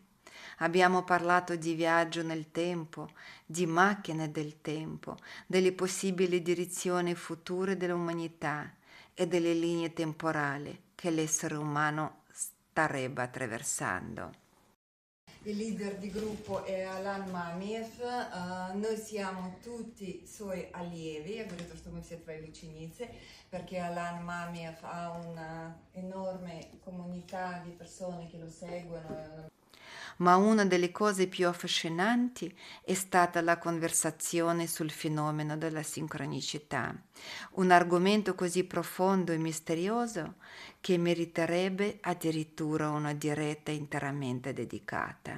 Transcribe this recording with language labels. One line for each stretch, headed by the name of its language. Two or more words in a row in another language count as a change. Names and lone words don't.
Italian: Abbiamo parlato di viaggio nel tempo, di macchine del tempo, delle possibili direzioni future dell'umanità e delle linee temporali che l'essere umano starebbe attraversando. Il leader di gruppo è Alan Mamiev, noi siamo tutti suoi allievi,
Russian: я говорю, что мы все твои ученицы,
Italian: perché Alan Mamiev ha una enorme comunità di persone che lo seguono. Ma una delle cose più affascinanti è stata la conversazione sul fenomeno della sincronicità, un argomento così profondo e misterioso che meriterebbe addirittura una diretta interamente dedicata.